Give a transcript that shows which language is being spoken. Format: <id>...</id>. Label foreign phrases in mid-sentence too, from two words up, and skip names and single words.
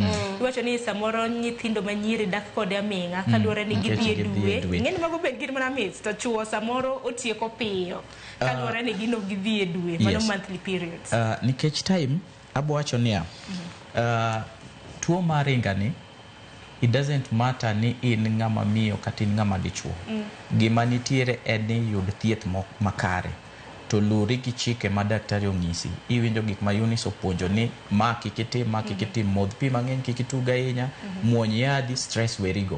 <luo>Iwacho ni samoro nyithindo manyiri dak kod aming'a kaluwore ni gidhi e dwe. Ng'eni mago bed gin mana myths to chuo samoro otieko piyo kaluwore ni gino gidhi e dwe mano</luo> <en>monthly periods.</en> <luo>Nikech time abo wacho niya tuo maringa ni</luo> <en>it doesn't matter</en> <luo>ni in ng'ama miyo kata in ng'ama dichuo. Gima nitiere en ni yud thieth makare. To luri gi chike ma daktari ong'isi. Iwinjo gik ma Eunice opuonjo ni ma kikitim modh pi mang'eny kikituga ahinya, muony yadhi, stress werigo.</luo>